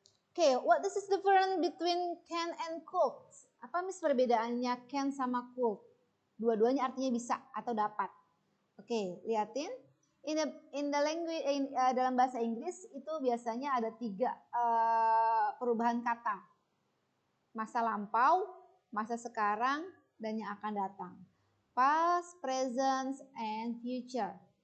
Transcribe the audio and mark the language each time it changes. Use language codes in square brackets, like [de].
[en] Oke, what is the difference between can and could? [id] Apa Miss perbedaannya can sama could? Dua-duanya artinya bisa atau dapat. Oke, liatin. [en] In the language [id] dalam bahasa Inggris itu biasanya ada 3 perubahan kata. Masa lampau, masa sekarang, dan yang akan datang. [en] Past, present, and future.